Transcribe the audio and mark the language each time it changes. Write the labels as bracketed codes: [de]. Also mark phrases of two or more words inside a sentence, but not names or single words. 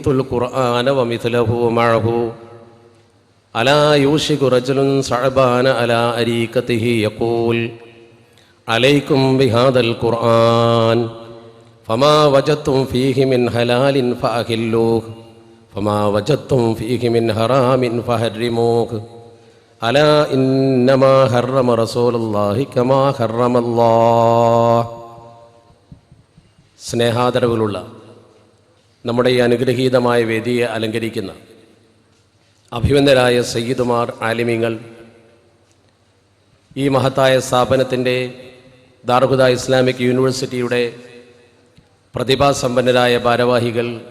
[ar] القرآن ومثله معه ألا يوشك رجل صعبان على أريكته يقول عليكم بهذا القرآن فما وجدتم فيه من حلال فأحلوه فما وجدتم فيه من حرام فحرموه ألا إنما حرم رسول الله كما حرم الله. [ml] സ്നേഹാദരവുകളുള്ള നമ്മുടെ ഈ അനുഗ്രഹീതമായ വേദിയെ അലങ്കരിക്കുന്ന അഭിവന്ദരായ സയ്യിദുമാർ, ആലിമീങ്ങൾ, ഈ മഹത്തായ സ്ഥാപനത്തിൻ്റെ ദാറുൽ ഹുദ ഇസ്ലാമിക് യൂണിവേഴ്സിറ്റിയുടെ പ്രതിഭാസമ്പന്നരായ ഭാരവാഹികൾ,